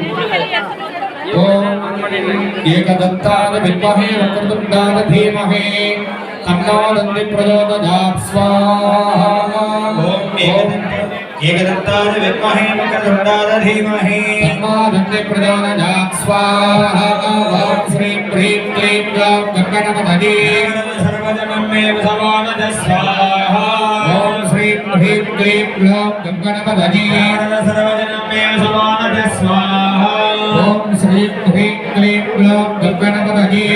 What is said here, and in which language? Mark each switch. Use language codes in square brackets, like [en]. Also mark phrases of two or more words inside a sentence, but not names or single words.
[sa] ओम् एकदन्तान विद्महे वक्रतुण्डान धीमहे तन्नो दन्ती प्रचोदयात् स्वाहा. ஓம் एकदन्तान विद्महे वक्रतुण्डान धीमहि तन्नो दन्ती प्रचोदयात् स्वाहा. ओम् श्रीम् ह्रीं क्लीं ग्लौं गङ्गणपतये सर्वजनमेव समानद स्वाहा. ओम श्रीं ह्रीं क्लीं ग्लौं गङ्गणपतये सर्वजनमेव समानद स्वाहा. ओम श्रीं ह्रीं क्लीं ग्लौं गङ्गणपतये